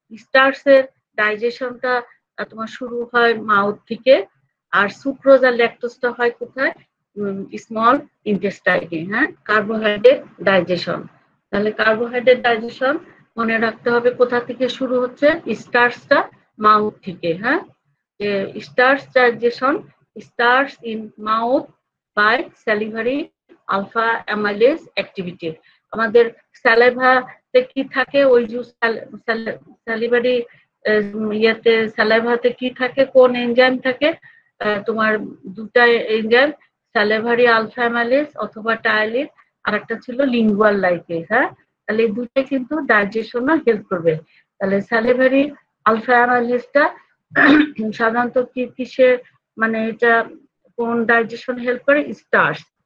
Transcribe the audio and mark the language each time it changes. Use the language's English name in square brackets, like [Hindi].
[Bangla] স্টার্চের ডাইজেশনটা তোমার শুরু হয় মাউথ থেকে, আর সুক্রোজ আর ল্যাকটোজটা হয় কোথায়? স্মল ইন্টেস্টাইনে। হ্যাঁ, কার্বোহাইড্রেট ডাইজেশন। তাহলে কার্বোহাইড্রেট ডাইজেশন মনে রাখতে হবে কোথা থেকে শুরু হচ্ছে? স্টার্চটা মাউথ থেকে। হ্যাঁ, যে [English] Starch digestion starts in mouth by salivary alpha amylase activity. [Bangla] আমাদের স্যালাইভাতে কি থাকে? ওই যে স্যালিভারি ইয়াতে স্যালাইভাতে কি থাকে? কোন এনজাইম থাকে? তোমার দুটা এনজাইম, স্যালিভারি আলফা অ্যামাইলেজ অথবা টায়ালিন, আর একটা ছিল লিঙ্গুয়াল লাইকেজ। হ্যাঁ, তাহলে এই দুটাই কিন্তু ডাইজেশনে হেল্প করবে। তাহলে স্যালিভারি আলফা অ্যামাইলেজটা সাধারণত কিসে মানে এটা কোন ডাইজেশন হেল্প করে? স্টার্চ।